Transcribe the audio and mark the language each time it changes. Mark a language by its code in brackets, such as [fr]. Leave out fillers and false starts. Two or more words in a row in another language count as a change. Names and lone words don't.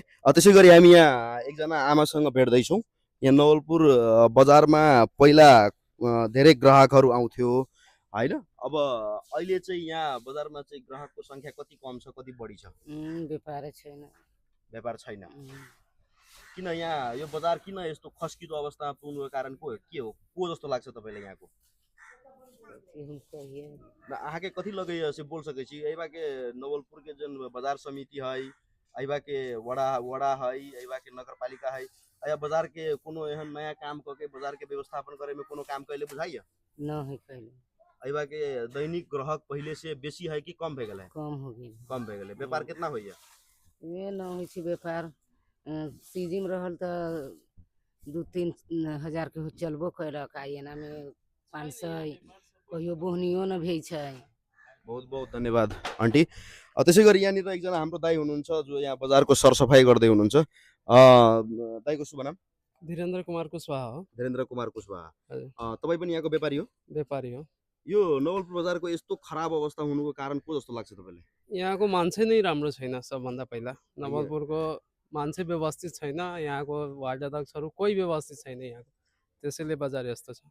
[ne] त्यसै गरी हामी यहाँ एकजना आमासँग भेट्दैछौँ। यहाँ नवलपुर बजारमा पहिला धेरै ग्राहकहरू आउँथ्यो होइन, अब अहिले चाहिँ यहाँ बजारमा चाहिँ ग्राहकको सङ्ख्या कति कम छ, कति बढी छ? व्यापार छैन। व्यापार छैन। किन यहाँ यो बजार किन यस्तो खस्किलो अवस्थामा पुग्नुको कारण के हो, को जस्तो लाग्छ तपाईँलाई यहाँको? [mai] आके कथी लगे से बोल सके छी? एबा के नवलपुर के जन बाजार समिति है, एबा के वड़ा है, एबा के नगरपालिका है, या बाजार के कोनो एहन नया काम करके बाजार के व्यवस्थापन करे में कोनो काम कैले बुझाइए? न है कैले, अइबा के दैनिक ग्राहक पहले से बेसी है कि कम भए गेल है? कम हो गेल। कम भए गेल है। व्यापार कितना होइए? ये न होइ छै व्यापार, सीजन रहल तऽ 2-3 हजार के चलबो कैलक, आ एनामे 500 कहियो बोहनियो न भेइ छै। [ne] बहुत बहुत धन्यवाद आन्टी। त्यसै गरी यहाँनिर एकजना हाम्रो दाइ हुनुहुन्छ जो यहाँ बजारको सरसफाइ गर्दै हुनुहुन्छ। दाइको शुभ नाम? धीरेन्द्र कुमार कुशवाहा हो। धीरेन्द्र कुमार कुशवाहा। हजुर। तपाईँ पनि यहाँको व्यापारी हो? व्यापारी हो। यो नवलपुर बजारको यस्तो खराब अवस्था हुनुको कारण को जस्तो लाग्छ तपाईँलाई? यहाँको मान्छे नै राम्रो छैन। सबभन्दा पहिला नवलपुरको मान्छे व्यवस्थित छैन, यहाँको वार्ड अध्यक्षहरू कोही व्यवस्थित छैन यहाँको, त्यसैले बजार यस्तो छ।